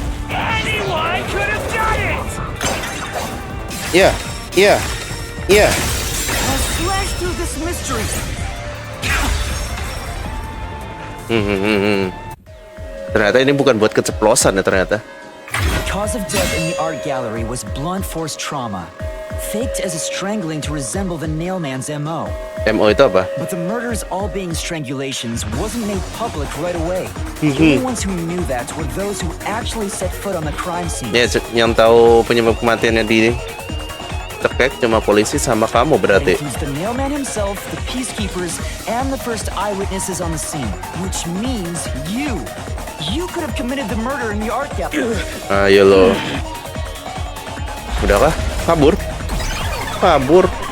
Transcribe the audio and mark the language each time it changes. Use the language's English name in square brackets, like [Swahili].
[English] Anyone could have done it. [Indonesian] Iya, iya, iya. [English] I'll slash through this mystery. [Indonesian] Ternyata ini bukan buat keceplosan ya ternyata. [English] The cause of death in the art gallery was blunt force trauma, faked as a strangling to resemble the nailman's MO. [Indonesian] MO itu apa? [English] But the murders all being strangulations wasn't made public right away. The only ones who knew that were those who actually set foot on the crime scene. [Indonesian] Ya, yang tahu penyebab kematiannya di cekek cuma polisi sama kamu berarti. [English] It includes the nailman himself, the peacekeepers, and the first eyewitnesses on the scene. Which means you could have committed the murder in the art gallery. [Indonesian] Ayo lo. Udah kah? Kabur. Kabur.